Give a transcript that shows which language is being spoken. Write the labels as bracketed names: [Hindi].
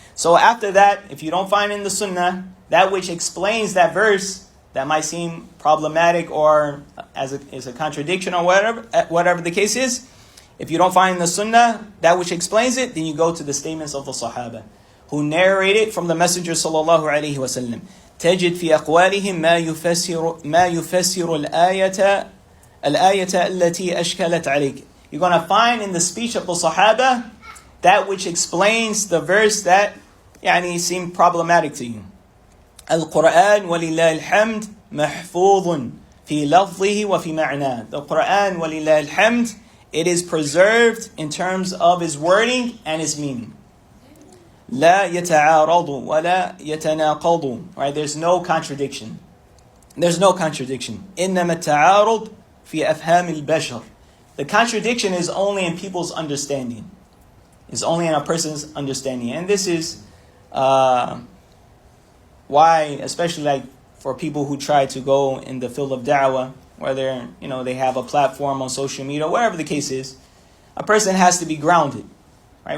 [English] So after that, if you don't find in the Sunnah that which explains that verse that might seem problematic or as a contradiction or whatever the case is, if you don't find in the Sunnah that which explains it, then you go to the statements of the Sahaba who narrated from the Messenger [Arabic] صلى الله عليه وسلم. تجد في أقوالهم ما يفسر الآية التي أشكلت عليك. [English] You're going to find in the speech of the Sahaba that which explains the verse that seemed problematic to you. [Arabic] القرآن ولله الحمد محفوظ في لفظه وفي معناه. [English] The Quran [Arabic] ولله الحمد, [English] it is preserved in terms of its wording and its meaning. [Arabic] لا يتعارض ولا يتناقض. [English] Right? There's no contradiction. There's no contradiction. [Arabic] إنما التعارض في أفهام البشر. [English] The contradiction is only in people's understanding. It's only in a person's understanding. And this is why, especially like for people who try to go in the field of da'wah, whether they have a platform on social media, whatever the case is, a person has to be grounded. Right?